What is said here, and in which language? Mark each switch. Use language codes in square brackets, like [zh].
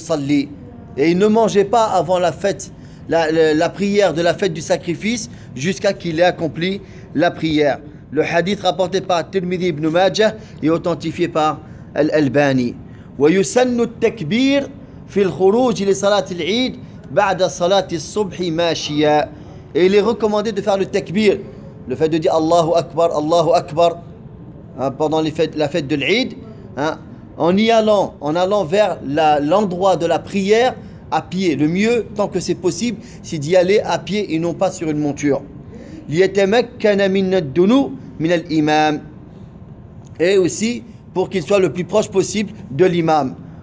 [fr] Et il ne mangeait pas avant la fête, la prière de la fête du sacrifice, jusqu'à qu'il ait accompli la prière. Le hadith rapporté par Tirmidhi ibn Majah est authentifié par الألباني [ar] ويسن التكبير في الخروج لصلاة العيد بعد صلاة الصبح ماشيا. [fr] Et il est recommandé de faire le takbir, le fait de dire Allahu Akbar, Allahu Akbar, hein, pendant la fête de l'Eid, hein, en allant vers l'endroit de la prière à pied. Le mieux, tant que c'est possible, c'est d'y aller à pied et non pas sur une monture. [ar] ليتمكن من الدنو من الإمام. [fr] Et aussi pour qu'il soit le plus proche possible de l'imam.